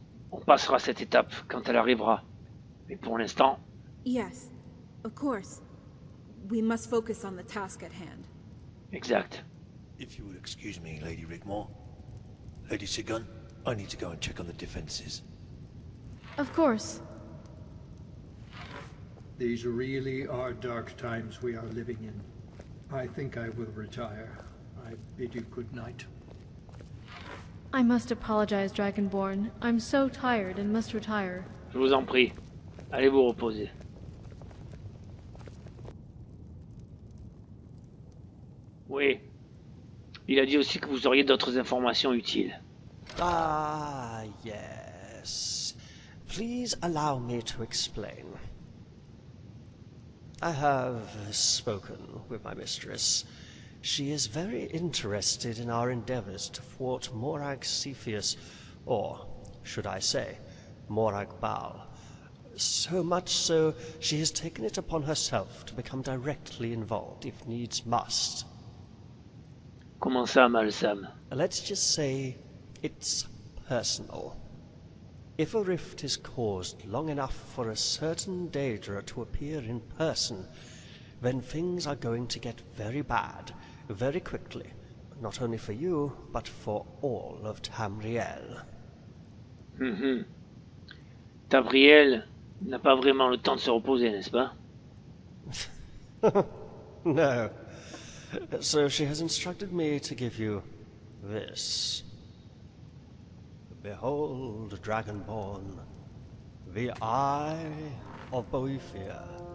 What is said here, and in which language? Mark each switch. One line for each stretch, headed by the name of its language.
French: On passera cette étape quand elle arrivera. Mais pour l'instant...
English: Yes, of course. We must focus on the task at hand.
French: Exact.
English: If you would excuse me, Lady Rigmor. Lady Sigun, I need to go and check on the defenses. Of course. These really are dark times we are living in. I think I will retire. I bid you good night. I must apologize, Dragonborn. I'm so tired and must retire.
French: Je vous en prie. Allez vous reposer. Oui. Il a dit aussi que vous auriez d'autres informations utiles.
English: Ah, yes. Please allow me to explain. I have spoken with my mistress. She is very interested in our endeavors to thwart Morag Cepheus, or, should I say, Morag Baal. So much so, she has taken it upon herself to become directly involved, if needs must.
French: Comment ça, Malsam?
English: Let's just say it's personal. If a rift is caused long enough for a certain Daedra to appear in person, then things are going to get very bad, very quickly. Not only for you, but for all of Tamriel.
French: Tamriel n'a pas vraiment le temps de se reposer, n'est-ce pas?
English: No. So she has instructed me to give you this. Behold, Dragonborn, the Eye of Boethia.